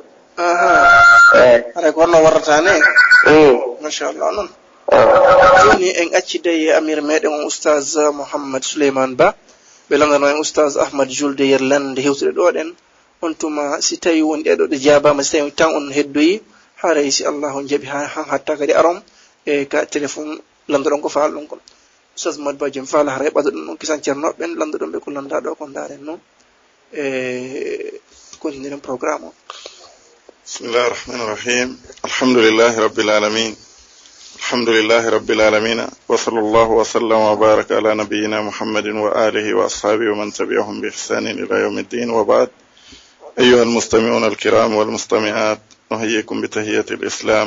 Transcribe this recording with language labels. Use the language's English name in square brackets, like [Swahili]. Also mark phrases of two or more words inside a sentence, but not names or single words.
[Fula] haray ko no warata ne masha Allah non joni en accide amir meden on oustaz Muhammad Suleiman Ba be landano en oustaz Ahmad Julde yerlande hewtude do den on tuma si tawi wonde do de jabama si tawi tan on heddoyi haray si Allah on jabi hatta kadi arom e ka telephone landodon ko faal don ko oustaz Muhammad Ba jom faala haray bado don kisan cerno ben landodon be ko landa do ko ndaren non [French] continuer programme [Arabic] بسم الله الرحمن الرحيم الحمد لله رب العالمين الحمد لله رب العالمين وصلى الله وسلم وبارك على نبينا محمد وعلى آله وأصحابه ومن تبعهم بإحسان إلى يوم الدين وبعد أيها المستمعون الكرام والمستمعات نحييكم بتحية الإسلام